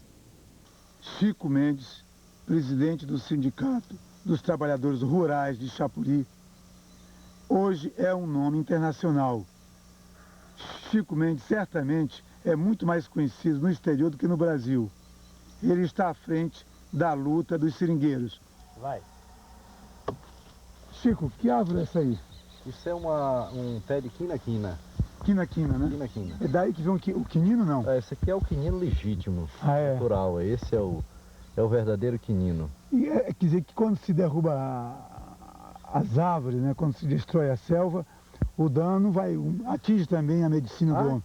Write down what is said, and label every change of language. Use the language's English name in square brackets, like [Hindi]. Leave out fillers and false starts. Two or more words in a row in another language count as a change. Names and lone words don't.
[Portuguese] Chico Mendes, presidente do Sindicato dos Trabalhadores Rurais de Chapuri, hoje é um nome internacional. Chico Mendes certamente é muito mais conhecido no exterior do que no Brasil. Ele está à frente da luta dos seringueiros. Vai. Chico, que árvore é essa aí? Isso é um pé de quina-quina. Quina-quina, né? Quina-quina. É daí que vem o quinino, não? Esse aqui é o quinino legítimo, natural. Esse é o verdadeiro quinino. E quer dizer que quando se derruba as árvores, né, quando se destrói a selva, o dano atinge também a medicina do homem.